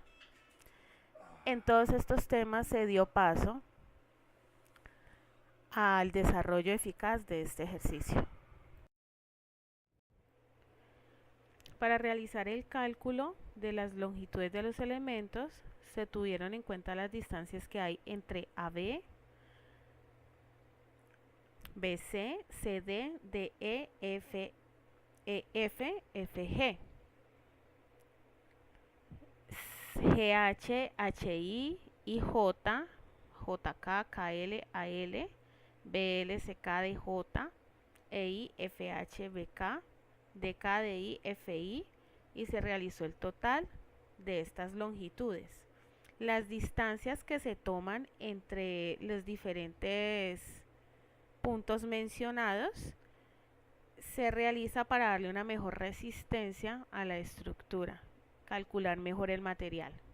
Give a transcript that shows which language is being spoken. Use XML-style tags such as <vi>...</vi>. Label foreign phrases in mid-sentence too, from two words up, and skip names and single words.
<es>En todos estos temas se dio paso al desarrollo eficaz de este ejercicio. Para realizar el cálculo de las longitudes de los elementos, se tuvieron en cuenta las distancias que hay entre AB, BC, CD, DE, F, EF, FG, GH, HI, IJ, JK, KL, AL, BL, CK, DJ, EI, FH, BK, DK, DI, FI, y se realizó el total de estas longitudes. Las distancias que se toman entre los diferentes puntos mencionados se realiza para darle una mejor resistencia a la estructura, calcular mejor el material.</es>